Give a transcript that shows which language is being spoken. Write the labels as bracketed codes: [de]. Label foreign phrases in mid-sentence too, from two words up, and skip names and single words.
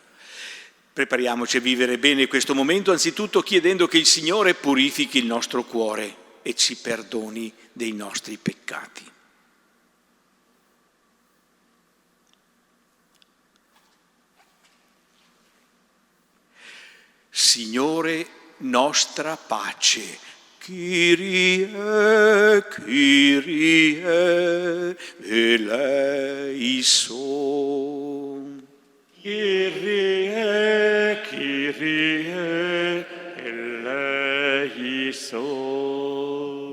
[it] Prepariamoci a vivere bene questo momento, anzitutto chiedendo che il Signore purifichi il nostro cuore e ci perdoni dei nostri peccati. Signore, nostra pace, [el] Kyrie, Kyrie, eleison. Kyrie, Kyrie, eleison.